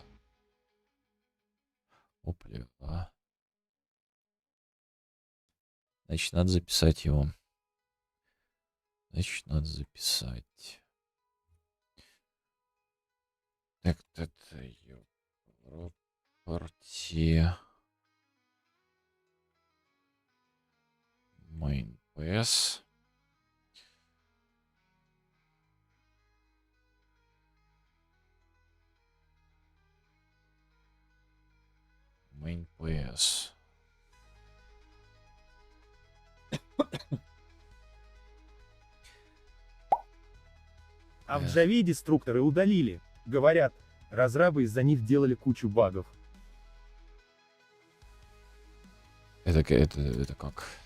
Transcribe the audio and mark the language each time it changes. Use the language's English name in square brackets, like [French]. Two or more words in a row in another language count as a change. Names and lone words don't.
[Russian] Опля. Значит, надо записать его. Значит, надо записать. Так, это ее [English] property main PS. Main PS. [Russian] А в Java деструкторы удалили. Говорят, разрабы из-за них делали кучу багов. Это как?